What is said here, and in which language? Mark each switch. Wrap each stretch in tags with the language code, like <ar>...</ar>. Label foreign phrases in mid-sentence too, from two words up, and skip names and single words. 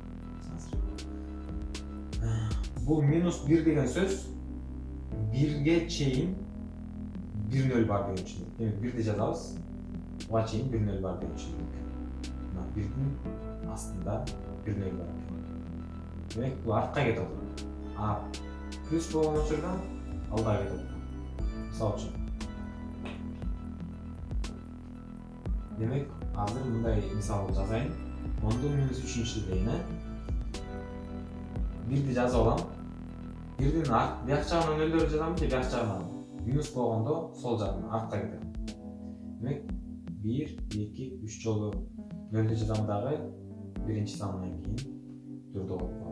<ky>Бул минус 1 деген сөз 1ге чейин 1 нөл бар деген түшүндүк. Демек 1ди жазабыз. Буга чейин 1 нөл бар деген түшүндүк. Мына 1дин астында 1 нөл бар. Демек бул артка кетип атат. А плюс болгон учурда алга кетип атат. Мисал үчүн. Демек азыр бундай мисал жазайын. 10'дун минус 3'үнчү дейин. 1'di жазып алам. 1'din бияк жагынан нөлдөрдү жазамын же бияк жагынан. Минус болгондо сол жагынан артка кетет. Демек 1, 2, 3 жолу нөлдү жазам дагы биринчи санынан кийин 4'ü коюп коем.</ky>